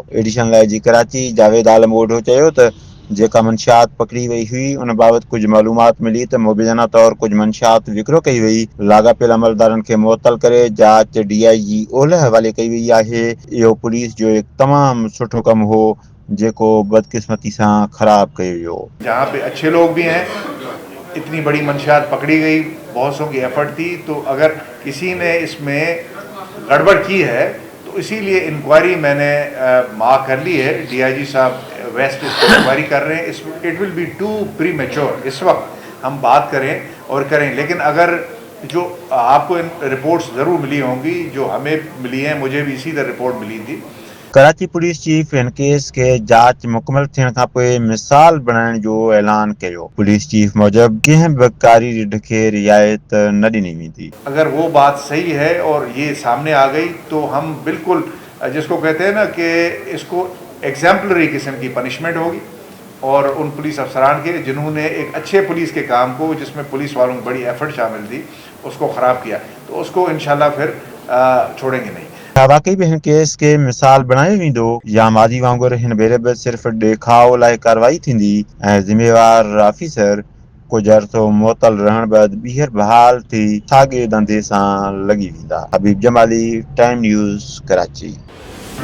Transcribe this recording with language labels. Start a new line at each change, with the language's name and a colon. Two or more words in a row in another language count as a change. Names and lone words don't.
Sindhi: एडिशनल IG कराची जावेद आलम ओढो चयो त जेका मंशियात पकड़ी वई हुई उन बाबति कुझु मालूमात मिली त मुबैना तौरु कुझु मंशियात विकिरो कई वई। लाॻापियल अमलदारनि खे मुअतल करे जांच DIG ओलह हवाले कई वई आहे। इहो पुलिस जो हिकु तमामु सुठो कमु हो जेको बदकिस्मती सां ख़राब कयो वियो।
Urdu: جہاں پہ اچھے لوگ بھی ہیں، اتنی بڑی منشیات پکڑی گئی، بہت سو کی ایفرٹ تھی، تو اگر کسی نے اس میں گڑبڑ کی ہے تو اسی لیے انکوائری میں نے مارک کر لی ہے. DIG صاحب ویسٹ اس پر انکوائری کر رہے ہیں.
English: it will be too premature
Urdu: اس وقت ہم بات کریں اور کریں، لیکن اگر جو آپ کو رپورٹس ضرور ملی ہوں گی، جو ہمیں ملی ہیں، مجھے بھی اسی طرح رپورٹ ملی تھی.
Sindhi: कराची पुलिस चीफ हिन केस खे जांच मुकमल थियण खां पोइ मिसाल बणाइण जो ऐलान कयो। पुलिस चीफ मूजिबि कंहिं बि कारी ढिढ खे रियायत न ॾिनी वेंदी।
Urdu: اگر وہ بات صحیح ہے اور یہ سامنے آ گئی تو ہم بالکل، جس کو کہتے ہیں نا کہ اس کو ایگزیمپلری قسم کی پنشمنٹ ہوگی، اور ان پولیس افسران کے جنہوں نے ایک اچھے پولیس کے کام کو، جس میں پولیس والوں کی بڑی ایفرٹ شامل تھی، اس کو خراب کیا، تو اس کو ان شاء اللہ پھر چھوڑیں گے نہیں.
Sindhi: छा वाकई में हिन केस खे मिसाल बणायो वेंदो या माज़ी वांगुरु हिन भेरे बि सिर्फ़ ॾेखाव लाइ कार्रवाई थींदी ऐं ज़िम्मेवार ऑफिसर कुझु अरसो मुअतल रहण बैदि ॿीहर बहाल थी साॻिए धंधे सां लॻी वेंदा। हबीब जमाली, टाइम न्यूज़, कराची।